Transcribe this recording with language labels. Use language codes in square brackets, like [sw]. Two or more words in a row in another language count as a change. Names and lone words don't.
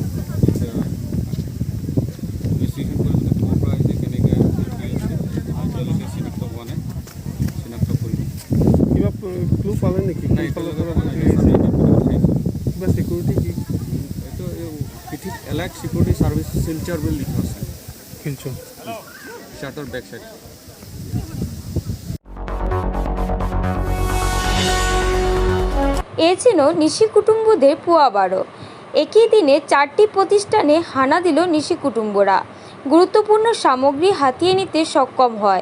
[as] এতিয়া ইনভেষ্টিগেশ্যন কৰিবলৈ ক'ৰ পৰা আহিছে, কেনেকৈ আছে এতিয়ালৈকে চিনাক্ত হোৱা নাই, চিনাক্ত কৰিব। কিবা ক্লু পালে নেকি? নাই এতিয়ালৈকে কিবা চিকিউৰিটি কি এইটো পিঠিত এলাইট চিকিউৰিটি ছাৰ্ভিচ শিলচৰ বুলি লিখা আছে। শিলচৰ [bn] শার্টের [en] back side. [bn] এ ছিল নিশি কুটুম্বদের পুয়াবারো। একই দিনে 4টি প্রতিষ্ঠানে হানা দিল নিশি কুটুম্বরা। গুরুত্বপূর্ণ সামগ্রী হাতিয়ে নিতে সক্ষম হয়।